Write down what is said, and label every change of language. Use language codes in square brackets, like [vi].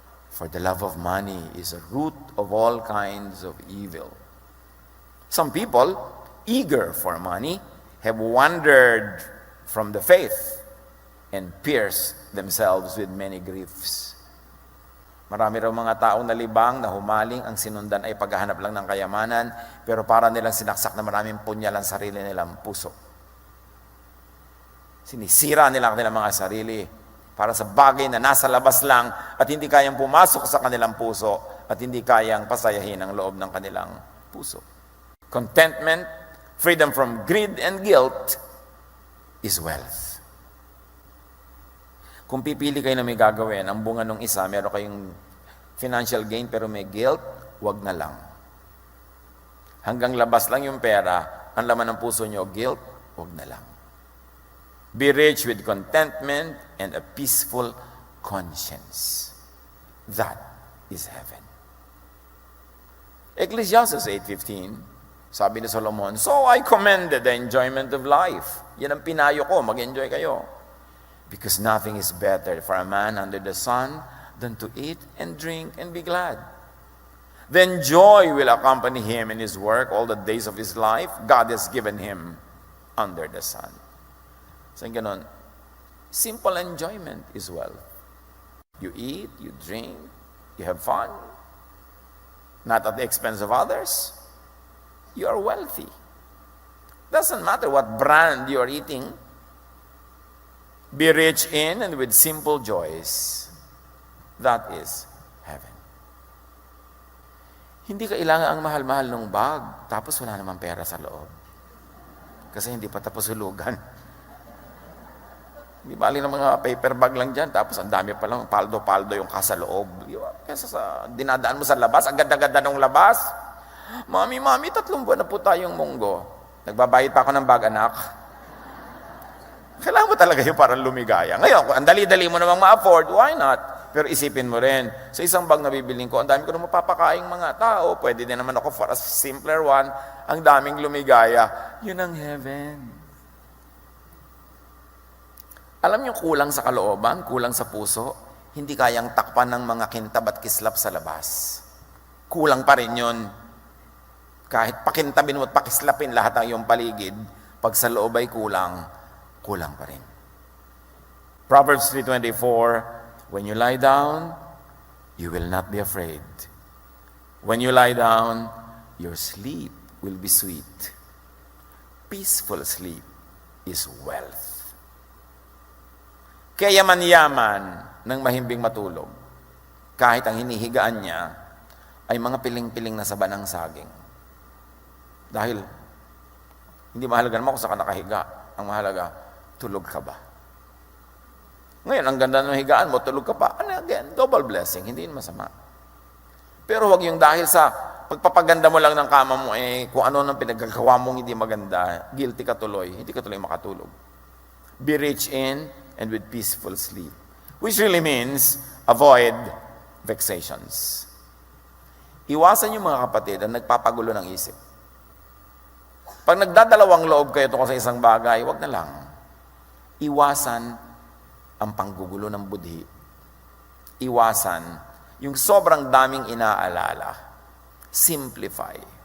[en] For the love of money is a root of all kinds of evil. Some people, eager for money, have wandered from the faith and pierced themselves with many griefs. [tl] Marami raw mga taong nalibang na humaling, ang sinundan ay paghahanap lang ng kayamanan, pero para nilang sinaksak na maraming punyal ang sarili nilang puso. Sinisira nila ang kanilang mga sarili para sa bagay na nasa labas lang at hindi kayang pumasok sa kanilang puso at hindi kayang pasayahin ang loob ng kanilang puso. [en] Contentment, freedom from greed and guilt is wealth. [tl] Kung pipili kayo na may gagawin, ang bunga ng isa, meron kayong financial gain pero may guilt, wag na lang. Hanggang labas lang yung pera, ang laman ng puso nyo, guilt, wag na lang. [en] Be rich with contentment and a peaceful conscience. That is heaven. Ecclesiastes 8:15, [tl] sabi ni Solomon, [en] so I commended the enjoyment of life. [tl] Yan ang pinayo ko, mag-enjoy kayo. [en] Because nothing is better for a man under the sun than to eat and drink and be glad. Then joy will accompany him in his work all the days of his life. God has given him under the sun. So ganun, simple enjoyment is wealth. You eat, you drink, you have fun. Not at the expense of others. You are wealthy. Doesn't matter what brand you are eating. Be rich in and with simple joys. That is heaven. [tl] Hindi kailangan ang mahal-mahal ng bag, tapos wala namang pera sa loob. Kasi hindi pa tapos hulugan. Di bali ng mga paper bag lang dyan, tapos ang dami pa lang, paldo-paldo yung kasa loob. Kesa sa dinadaan mo sa labas, ang ganda-ganda ng labas. Mami, 3 buwan na po tayong munggo. Nagbabayad pa ako ng bag, anak. Kailangan mo talaga yung parang lumigaya. Ngayon, kung ang dali-dali mo namang ma-afford, [en] why not? [tl] Pero isipin mo rin, sa isang bag na bibiling ko, ang dami ko na mapapakaing mga tao, pwede din naman ako [en] for a simpler one, [tl] ang daming lumigaya. Yun ang heaven. Alam niyo, kulang sa kalooban, kulang sa puso, hindi kayang takpan ng mga kintab at kislap sa labas. Kulang pa rin yun. Kahit pakintabin mo at pakislapin lahat ng iyong paligid, pag sa loob ay kulang, kulang pa rin. [en] Proverbs 3:24, when you lie down, you will not be afraid. When you lie down, your sleep will be sweet. Peaceful sleep is wealth. [tl] Kaya yaman-yaman ng mahimbing matulog. kahit ang hinihigaan niya ay mga piling-piling na saba ng saging. Dahil hindi mahalaga naman kung saan ka nakahiga. Ang mahalaga, tulog ka ba? Ngayon, ang ganda ng higaan mo, tulog ka pa. Ano again? [en] Double blessing. [tl] Hindi yun masama. Pero huwag yung dahil sa pagpapaganda mo lang ng kama mo, kung ano nang pinagagawa mong hindi maganda, guilty ka tuloy, hindi ka tuloy makatulog. [en] Be rich in and with peaceful sleep. Which really means, avoid vexations. [tl] Iwasan yung mga kapatid ang nagpapagulo ng isip. Pag nagdadalawang loob kayo tungkol sa isang bagay, wag na lang. Iwasan ang panggugulo ng budhi. Iwasan yung sobrang daming inaalala. Simplify.